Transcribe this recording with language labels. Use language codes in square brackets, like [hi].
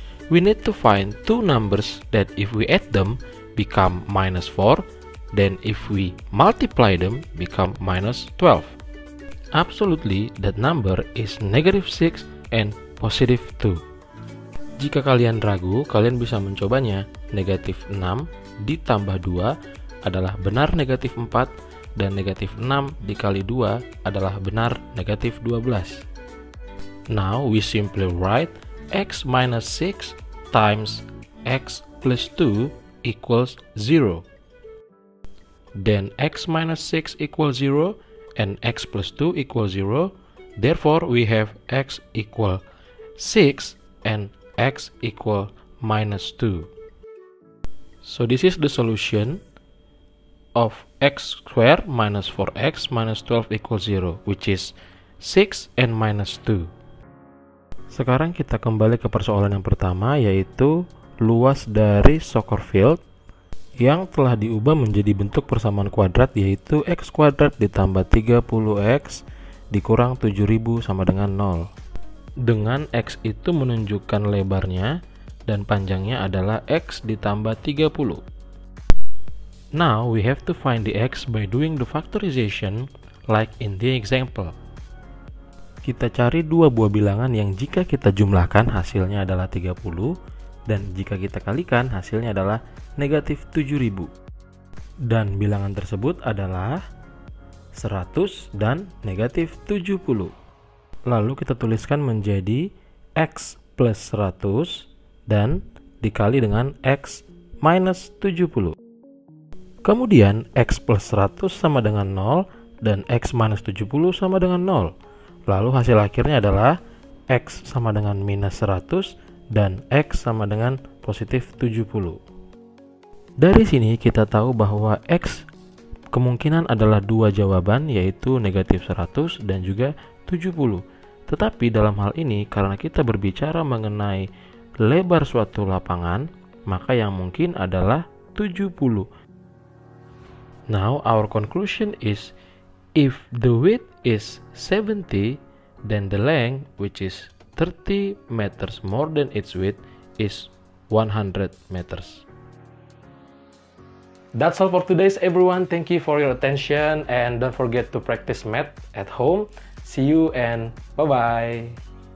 [en] We need to find two numbers that if we add them become minus 4, then if we multiply them become minus 12. Absolutely, that number is negative 6 and positive 2. [id] Jika kalian ragu, kalian bisa mencobanya. Negatif 6 ditambah 2 adalah benar negatif 4, dan negatif 6 dikali 2 adalah benar negatif 12. Now we simply write x minus 6 times x plus 2 equals 0. Then x minus 6 equals 0 and x plus 2 equals 0. Therefore we have x equal 6 and x equal minus 2. So this is the solution of x squared minus 4x minus 12 equals 0, which is 6 and minus 2. Sekarang kita kembali ke persoalan yang pertama, yaitu luas dari soccer field yang telah diubah menjadi bentuk persamaan kuadrat, yaitu x kuadrat ditambah 30x dikurang 7000 sama dengan 0. Dengan x itu menunjukkan lebarnya dan panjangnya adalah x ditambah 30. [en] Now we have to find the x by doing the factorization like in the example. [id] Kita cari dua buah bilangan yang jika kita jumlahkan hasilnya adalah 30 dan jika kita kalikan hasilnya adalah negatif 7000. Dan bilangan tersebut adalah 100 dan negatif 70. Lalu kita tuliskan menjadi x plus 100 dan dikali dengan x minus 70. Kemudian x plus 100 sama dengan 0 dan x minus 70 sama dengan 0. Lalu hasil akhirnya adalah x sama dengan minus 100 dan x sama dengan positif 70. Dari sini kita tahu bahwa x kemungkinan adalah dua jawaban, yaitu negatif 100 dan juga 70. Tetapi dalam hal ini karena kita berbicara mengenai lebar suatu lapangan, maka yang mungkin adalah 70. [en] Now our conclusion is if the width is 70, then the length, which is 30 meters more than its width, is 100 meters. That's all for today's everyone. Thank you for your attention and don't forget to practice math at home. See you and bye-bye.